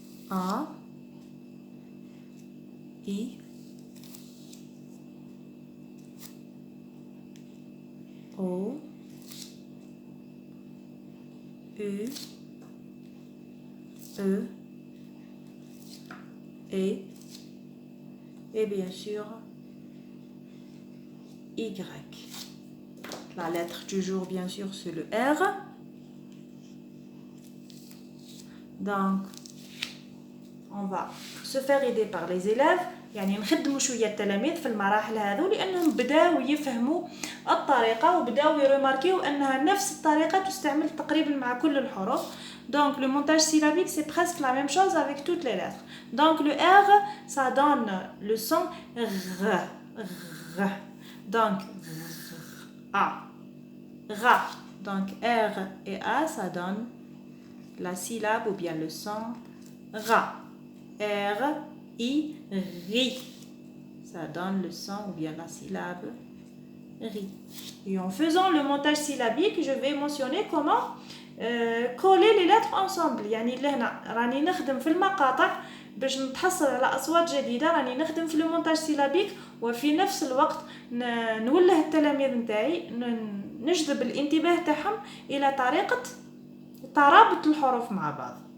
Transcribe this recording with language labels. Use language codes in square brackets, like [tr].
[fr] A, I, O, U, E, et bien sûr Y. La lettre du jour, bien sûr, c'est le R. Donc, on va se faire aider par les élèves. [ar] يعني نخدموا شويه التلاميذ في المراحل هذو لانهم بداوا يفهموا الطريقه وبداوا يرماركيو انها نفس الطريقه تستعمل تقريبا مع كل الحروف. [fr] Donc le montage syllabique c'est presque la même chose avec toutes les lettres. Donc le R ça donne le son R, R. Donc A, Ra. Donc R et A ça donne la syllabe ou bien le son Ra. R, I, Ri. Ça donne le son ou bien la syllabe Ri. Et en faisant le montage syllabique, je vais mentionner comment coller les lettres ensemble. [ar] يعني لهنا راني نخدم في المقاطع باش نتحصل على أصوات جديدة، راني نخدم في المونتاج سيلابيك وفي نفس الوقت نوله التلاميذ نتاعي نجذب الانتباه تاعهم إلى طريقة ترابط الحروف مع بعض.